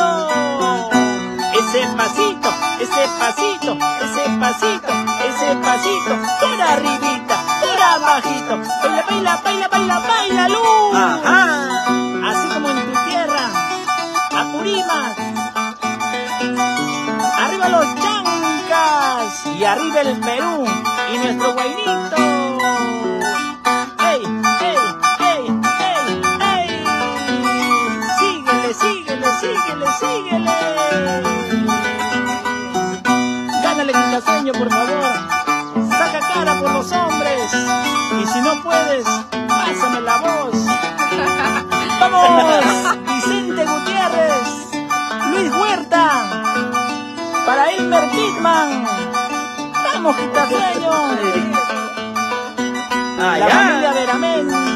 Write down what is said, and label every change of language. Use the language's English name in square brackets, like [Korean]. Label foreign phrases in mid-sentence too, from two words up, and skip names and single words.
[Spanish] Ese pasito, ese pasito, ese pasito, ese pasito, por arribita, por abajito. Baila, baila, baila, baila, baila, luz. Ajá. Así como en tu tierra, Apurímac. Arriba los chancas y arriba el Perú y nuestro guainito. ¡Ey, ey, ey, ey, ey! Síguele, síguele, síguele, síguele. Gánale, Quitaseño, por favor. Saca cara por los hombres. Y si no puedes, pásame la voz. ¡Vamos! Vicente Gutiérrez, Luis Huerta, para Elmer Pitman. ¡Vamos, Quitaseño! La familia Veramendi.